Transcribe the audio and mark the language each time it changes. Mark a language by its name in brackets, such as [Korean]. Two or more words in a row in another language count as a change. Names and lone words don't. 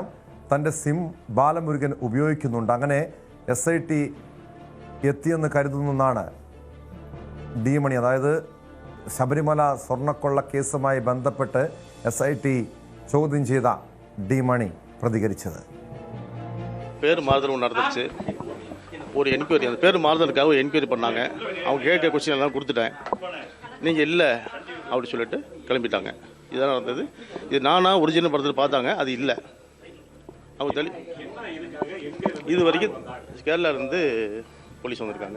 [Malayalam] തൻ്റെ സിം ബാലമുരുകൻ ഉപയോഗിക്കുന്നുണ്ട്. അങ്ങനെ SIT എത്തിയെന്ന് കരുതുന്നെന്നാണ് ഡി മണി, അതായത് ശബരിമല സ്വർണ്ണക്കൊള്ള കേസുമായി ബന്ധപ്പെട്ട് SIT ചോദ്യം ചെയ്ത ഡി മണി പ്രതികരിച്ചത്. [Tamil] பேர் மாறுதல் ஒன்று நடந்துச்சு. ஒரு என்கொயரி, அந்த பேர் மாறுதலுக்காக ஒரு என்கொயரி பண்ணாங்க. அவங்க கேட்க கொஸ்டின் எல்லாம் கொடுத்துட்டேன். நீங்கள் இல்லை அப்படி சொல்லிட்டு கிளம்பிட்டாங்க. இதுதான் நடந்தது. இது நானா ஒரிஜினல் படத்தில் பார்த்தாங்க, அது இல்லை. அவங்க தள்ளி இது வரைக்கும் கேரளாவிலேருந்து போலீஸ் வந்திருக்காங்க.